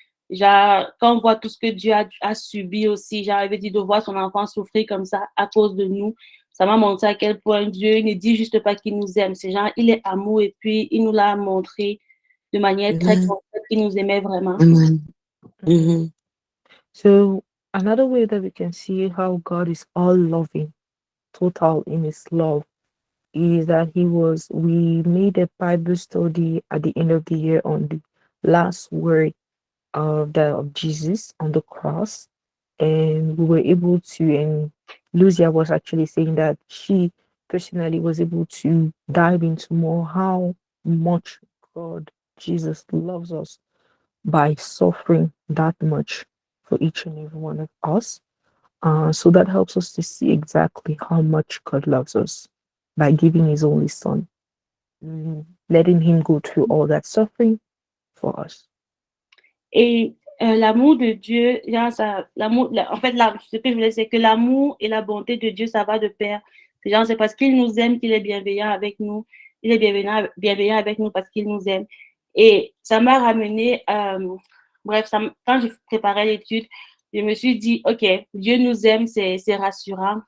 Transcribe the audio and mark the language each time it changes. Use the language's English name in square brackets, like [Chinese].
[French] Genre, quand on voit tout ce que Dieu a subi aussi, genre, il veut dire de voir son enfant souffrir comme ça à cause de nous, ça m'a montré à quel point Dieu ne dit juste pas qu'il nous aime. C'est genre, il est amour et puis il nous l'a montré de manière très concrète qu'il nous aimait vraiment. Amen. Mm-hmm. [English] So another way that we can see how God is all loving, total in his love, is that we made a Bible study at the end of the year on the last word of Jesus on the cross. And we were able to, and Lucia was actually saying that she personally was able to dive into more how much God, Jesus loves us by suffering that much for each and every one of us. So that helps us to see exactly how much God loves us by giving his only Son. letting him go through all that suffering for us. [French] Et l'amour de Dieu, genre en fait, ce que je voulais, c'est que l'amour et la bonté de Dieu, ça va de pair. Genre, c'est parce qu'il nous aime qu'il est bienveillant avec nous. Il est bienveillant avec nous parce qu'il nous aime. Et ça m'a ramené, bref, quand je préparais l'étude, je me suis dit, OK, Dieu nous aime, c'est rassurant.